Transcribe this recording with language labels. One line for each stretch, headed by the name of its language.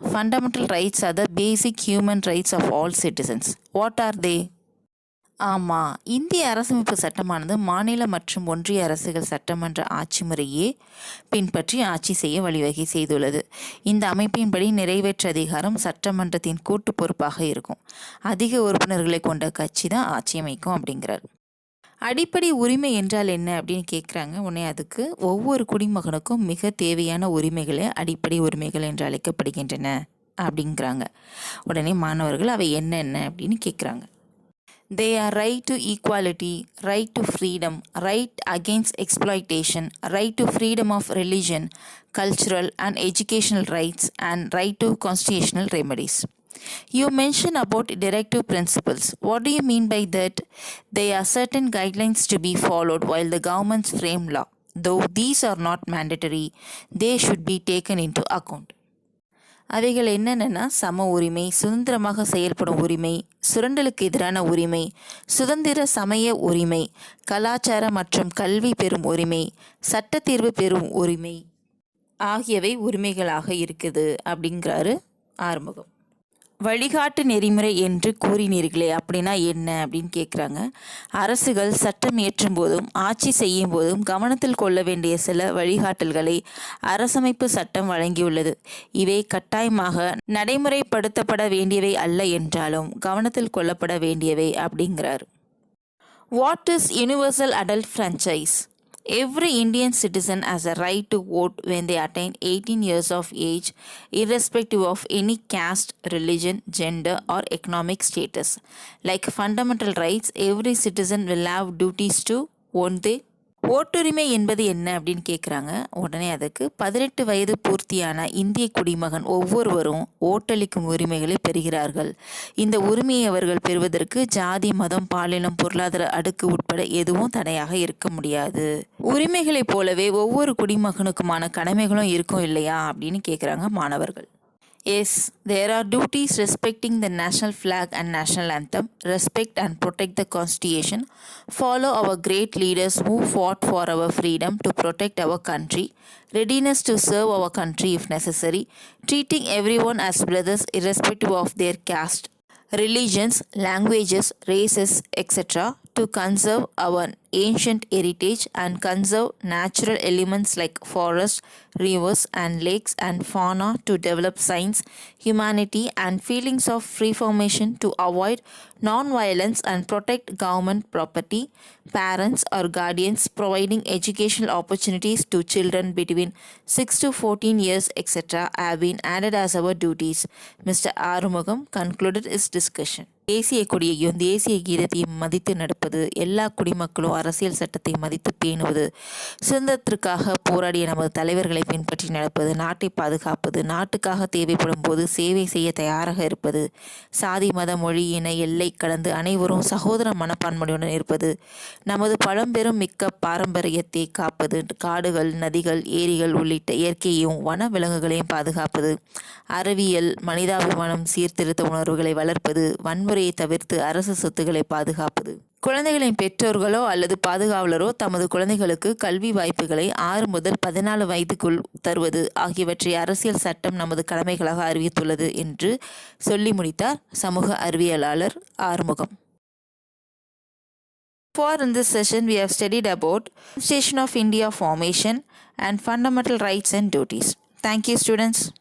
English: Fundamental rights are the basic human rights of all citizens. What are they?
Tamil: ஆமாம், இந்திய அரசமைப்பு சட்டமானது மாநில மற்றும் ஒன்றிய அரசுகள் சட்டமன்ற ஆட்சி முறையே பின்பற்றி ஆட்சி செய்ய வழிவகை செய்துள்ளது. இந்த அமைப்பின்படி நிறைவேற்று அதிகாரம் சட்டமன்றத்தின் கூட்டு பொறுப்பாக இருக்கும். அதிக உறுப்பினர்களை கொண்ட கட்சி தான் ஆட்சி அமைக்கும் அப்படிங்கிறார். அடிப்படை உரிமை என்றால் என்ன அப்படின்னு கேட்குறாங்க. உடனே அதுக்கு ஒவ்வொரு குடிமகனுக்கும் மிக தேவையான உரிமைகளே அடிப்படை உரிமைகள் என்று அழைக்கப்படுகின்றன அப்படிங்கிறாங்க. உடனே மாணவர்கள் அவை என்னென்ன அப்படின்னு கேட்குறாங்க.
English: They are right to equality, right to freedom, right against exploitation, right to freedom of religion, cultural and educational rights, and right to constitutional remedies. You mention about directive principles. What do you mean by that? There are certain guidelines to be followed while the governments frame law. Though these are not mandatory, they should be taken into account.
Tamil: அவைகள் என்னென்னா சம உரிமை, சுதந்திரமாக செயல்படும் உரிமை, சுரண்டலுக்கு எதிரான உரிமை, சுதந்திர சமய உரிமை, கலாச்சார மற்றும் கல்வி பெறும் உரிமை, சட்டத்தீர்வு பெறும் உரிமை ஆகியவை உரிமைகளாக இருக்குது அப்படிங்கிறாரு ஆறுமுகம். வழிகாட்டு நெறிமுறை என்று கூறினீர்களே, அப்படின்னா என்ன அப்படின்னு கேட்குறாங்க. அரசுகள் சட்டம் இயற்றும் போதும் ஆட்சி செய்யும் போதும் கவனத்தில் கொள்ள வேண்டிய சில வழிகாட்டல்களை அரசமைப்பு சட்டம் வழங்கியுள்ளது. இவை கட்டாயமாக நடைமுறைப்படுத்தப்பட வேண்டியவை அல்ல என்றாலும் கவனத்தில் கொள்ளப்பட வேண்டியவை அப்படிங்கிறார்.
English: What is universal adult franchise? Every Indian citizen has a right to vote when they attain 18 years of age, irrespective of any caste, religion, gender, or economic status. Like fundamental rights, every citizen will have duties to, won't they?
Tamil: ஓட்டுரிமை என்பது என்ன அப்படின்னு கேட்குறாங்க. உடனே அதுக்கு 18 வயது பூர்த்தியான இந்திய குடிமகன் ஒவ்வொருவரும் ஓட்டளிக்கும் உரிமைகளை பெறுகிறார்கள். இந்த உரிமையை அவர்கள் பெறுவதற்கு ஜாதி, மதம், பாலினம், பொருளாதார அடுக்கு உட்பட எதுவும் தடையாக இருக்க முடியாது. உரிமைகளைப் போலவே ஒவ்வொரு குடிமகனுக்குமான கடமைகளும் இருக்கும் இல்லையா அப்படின்னு கேட்குறாங்க மாணவர்கள்.
English: Yes, there are duties respecting the national flag and national anthem, respect and protect the constitution, follow our great leaders who fought for our freedom to protect our country, readiness to serve our country if necessary, treating everyone as brothers irrespective of their caste, religions, languages, races, etc., to conserve our ancient heritage and conserve natural elements like forests, rivers and lakes and fauna, to develop science, humanity and feelings of free formation, to avoid non-violence and protect government property, parents or guardians providing educational opportunities to children between 6 to 14 years, etc., have been added as our duties. Mr. Arumugam concluded his discussion.
Tamil: தேசிய கொடியையும் தேசிய கீதத்தையும் மதித்து நடப்பது, எல்லா குடிமக்களும் அரசியல் சட்டத்தை மதித்து பேணுவது, சுதந்திரத்திற்காக போராடிய நமது தலைவர்களை பின்பற்றி நடப்பது, நாட்டை பாதுகாப்பது, நாட்டுக்காக தேவைப்படும் போது சேவை செய்ய தயாராக இருப்பது, சாதி மத மொழி இன எல்லை கடந்து அனைவரும் சகோதர மனப்பான்மையுடன் இருப்பது, நமது பழம்பெரும் மிக்க பாரம்பரியத்தை காப்பது, காடுகள் நதிகள் ஏரிகள் உள்ளிட்ட இயற்கையையும் வன விலங்குகளையும் பாதுகாப்பது, அறிவியல் மனிதாபிமானம் சீர்திருத்த உணர்வுகளை வளர்ப்பது, வன்முறையை தவிர்த்து அரசு சொத்துக்களை பாதுகாப்பது. குழந்தைகளின் பெற்றோர்களோ அல்லது பாதுகாவலரோ தமது குழந்தைகளுக்கு கல்வி வாய்ப்புகளை 6 முதல் 14 வயதுக்குள் தருவது ஆகியவற்றை அரசியல் சட்டம் நமது கடமைகளாக அறிவித்துள்ளது என்று சொல்லி முடித்தார் சமூக அறிவியலாளர் Arumugam.
English: For in this session we have studied about Constitution of India formation and fundamental rights and duties. Thank you students.